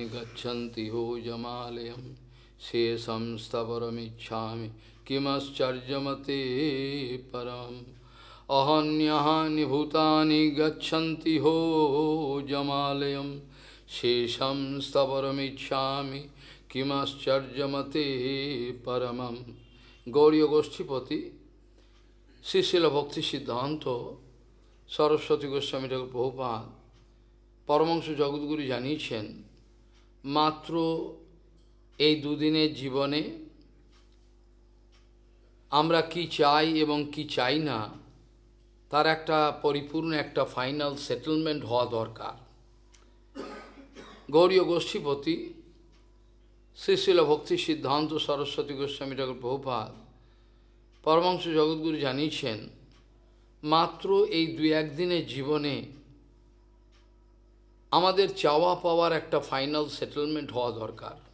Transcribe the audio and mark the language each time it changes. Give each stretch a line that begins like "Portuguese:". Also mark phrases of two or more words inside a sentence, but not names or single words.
Sanskrit: गच्छन्ति हो जमालयं शेषं स्थावरमिच्छामि किमश्चर्यमते परम् अहन्यानि भूतानि गच्छन्ति हो जमालयं शेषं स्थावरमिच्छामि किमश्चर्यमते परमं।
Bangla: गौड़ीय गोष्ठीपति श्री शिल भक्ति सिद्धांत सरस्वती गोस्वामी ठाकुर प्रभुपाद परमहंस जगद्गुरु জানিয়েছেন মাত্র এই দুদিনের জীবনে আমরা কি চাই এবং কি চাই না তার একটা পরিপূর্ণ একটা
English: final settlement
Bangla: হওয়া দরকার। গৌড়ীয় গোষ্ঠীপতি শ্রী শিল ভক্তি সিদ্ধান্ত সরস্বতী গোস্বামী ঠাকুর প্রভুপাদ পরমহংস জগদ্গুরু জানিয়েছেন মাত্র এই দুই একদিনের জীবনে আমাদের চাওয়া পাওয়ার একটা
English: final settlement
Bangla: হওয়া দরকার।